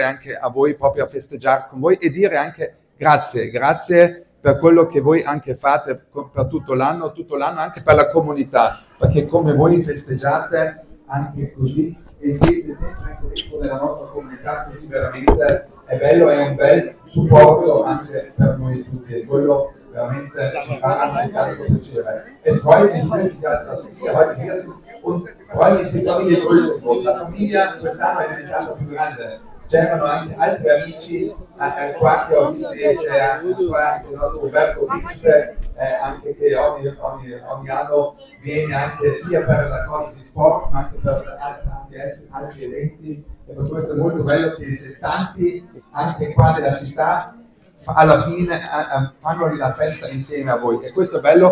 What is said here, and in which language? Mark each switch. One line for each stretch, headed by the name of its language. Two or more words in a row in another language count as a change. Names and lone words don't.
Italian: anche a voi proprio a festeggiare con voi e dire anche grazie per quello che voi anche fate per tutto l'anno anche per la comunità, perché come voi festeggiate anche così e siete sempre dentro nella nostra comunità, così veramente è bello, è un bel supporto anche per noi tutti, e quello veramente ci fa anche tanto piacere.
German: Es freut mich wirklich, dass wir heute hier sind, und vor allem ist die Familie größer geworden.
Italian: La famiglia quest'anno è diventata più grande. C'erano anche altri amici qua che ho visto, c'è anche il nostro Roberto Principe, anche che ogni anno viene anche sia per la cosa di sport ma anche per altri eventi, e per questo è molto bello che tanti anche qua della città alla fine fanno la festa insieme a voi, e questo è bello.